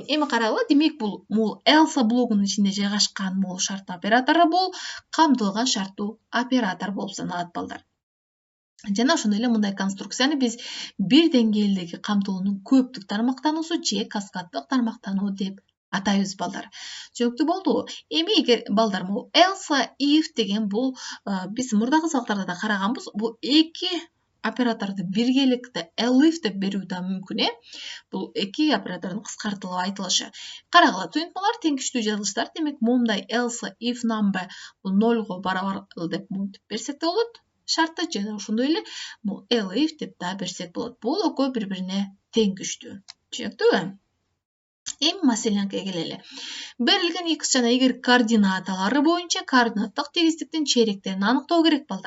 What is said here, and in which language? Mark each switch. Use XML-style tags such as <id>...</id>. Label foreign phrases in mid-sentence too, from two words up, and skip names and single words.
<ky>Эми карагыла, демек бул else блогунун ичинде жайгашкан бул шарттуу оператору бул камтылган шарттуу оператор болуп саналат балдар. Жана ошондой эле мындай конструкцияны биз бир деңгээлдеги камтылуунун көптүк тармактануусу же каскаддык тармактануу деп атайбыз балдар. Түшүнүктүү болдубу? Эми эгер балдар бул</ky> <en>else if</en> <ky>деген бул биз мурдагы сабактарда да караганбыз. Бул эки операторду биргеликте elif деп берүү да мүмкүн. Бул эки оператордун кыскартылып айтылышы. Карагыла, туюнтмалар тең күчтүү жазылыштар. Демек момундай</ky> <en>else if number</en> <ky>бул 0го барабар деп берсек да болот. Шарты жана ошондой эле бул elif деп да берсек болот. Бул экөө бири-бирине тең күчтүү. Түшүнүктүүбү? Эми маселеге келели. Берилген x жана y координаталары боюнча координаттык тегиздиктин чейректерин аныктоо керек балдар.</ky>